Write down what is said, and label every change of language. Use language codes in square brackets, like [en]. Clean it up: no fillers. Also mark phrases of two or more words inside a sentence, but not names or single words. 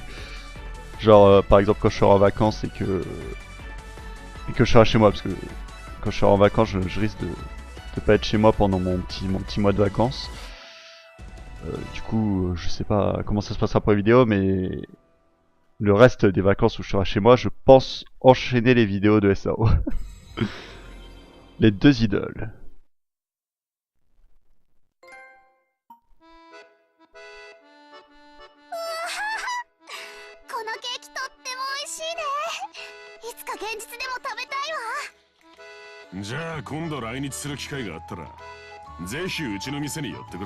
[fr] Genre par exemple quand je serai en vacances et que je serai chez moi, parce que quand je serai en vacances je risque de pas être chez moi pendant mon petit mois de vacances. Du coup je sais pas comment ça se passera pour les vidéos, mais le reste des vacances où je serai chez moi, je pense enchaîner les vidéos de SAO. Les deux idoles. [ja] このケーキとっても美味しいね。いつか現実でも食べたいわ。じゃあ今度来日する機会があったらぜひうちの店に寄ってくれ。